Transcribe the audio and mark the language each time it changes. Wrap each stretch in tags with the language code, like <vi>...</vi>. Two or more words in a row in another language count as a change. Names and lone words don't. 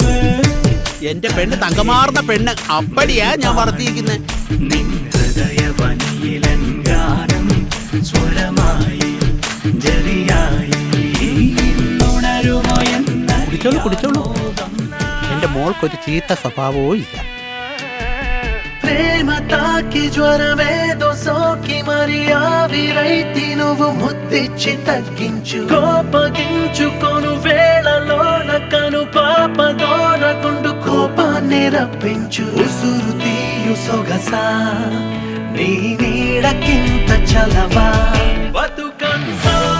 <ml>എന്റെ പെണ്ണ് തങ്കമാർന്ന പെണ്ണ് അപ്പടിയാ ഞാൻ വളർത്തിയിരിക്കുന്നത് നിൻ ഹൃദയവനിയിലൻ ഗാനം സ്വരമായി ജലിയായി ഉണരുമോ എന്ന കുടിച്ചോളൂ കുടിച്ചോളൂ എന്റെ മോൾക്കൊരു ചീത്ത സ്വഭാവവും ഇല്ല</ml> <te>ప్రేమ తాకి జ్వరమేదో సోకి మరి ఆవిరైతి నువ్వు ముద్దిచ్చి తగ్గించు కోపగించుకొను వేళలోన కను పాపదోన గుండు కోపాన్ని రప్పించు ఉసురు తీయు సొగసా నీ నీడకింత చలవా బతుకంతా</te>